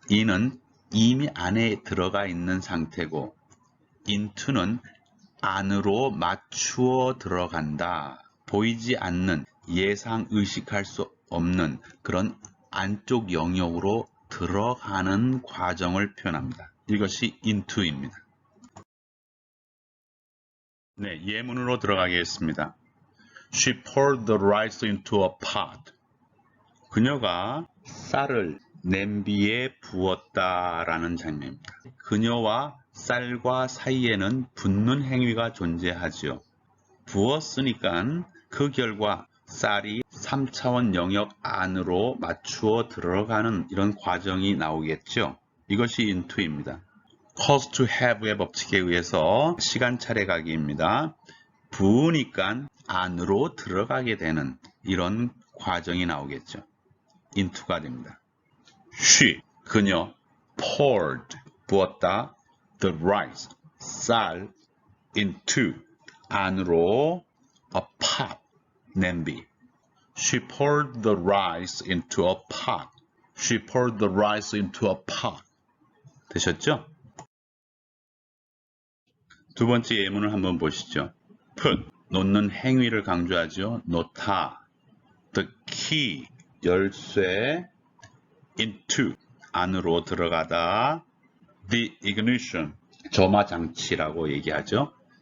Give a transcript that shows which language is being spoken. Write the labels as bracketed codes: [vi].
[ko] in은 이미 안에 들어가 있는 상태고 into는 안으로 맞추어 들어간다. 보이지 않는 예상 의식할 수 없는 그런 안쪽 영역으로 들어가는 과정을 표현합니다. 이것이 into입니다. 네, 예문으로 들어가겠습니다. [en] She poured the rice into a pot. [ko] 그녀가 쌀을 냄비에 부었다라는 장면입니다. 그녀와 쌀과 사이에는 붓는 행위가 존재하죠. 부었으니까 그 결과 쌀이 3차원 영역 안으로 맞추어 들어가는 이런 과정이 나오겠죠. 이것이 into입니다. cause to have의 법칙에 의해서 시간 차례가기입니다. 부으니까 안으로 들어가게 되는 이런 과정이 나오겠죠. into가 됩니다. [en] She, 그녀, poured, 부었다, the rice, 쌀, into, 안으로, a pot, 냄비. She poured the rice into a pot. She poured the rice into a pot. [ko] 되셨죠? 두 번째 예문을 한번 보시죠. put, 놓는 행위를 강조하죠. 놓다, the key, 열쇠, into, 안으로 들어가다, the ignition, 점화 장치라고 얘기하죠.